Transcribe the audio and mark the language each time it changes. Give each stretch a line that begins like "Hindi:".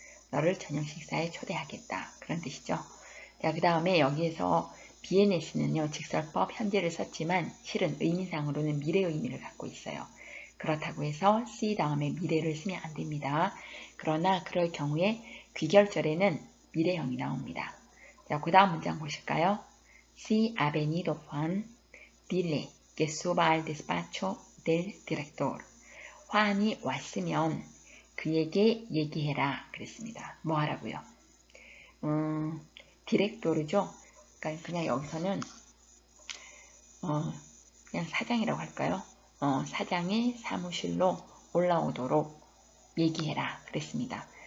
Korean: 너를 저녁 식사에 초대하겠다. 그런 뜻이죠. 자, 그 다음에 여기에서 vienes는요, 직설법 현재를 썼지만 실은 의미상으로는 미래 의미를 갖고 있어요. 그렇다고 해서 C 다음에 미래를 쓰면 안 됩니다. 그러나 그럴 경우에 귀결절에는 미래형이 나옵니다. 자, 그 다음 문장 보실까요?
Spanish: Si ha venido Juan, dile que suba al despacho del director.
Korean: 환이 왔으면 그에게 얘기해라 그랬습니다. 뭐 하라고요? 디렉토르죠. 그러니까 그냥 여기서는 그냥 사장이라고 할까요? 사장의 사무실로 올라오도록 얘기해라 그랬습니다.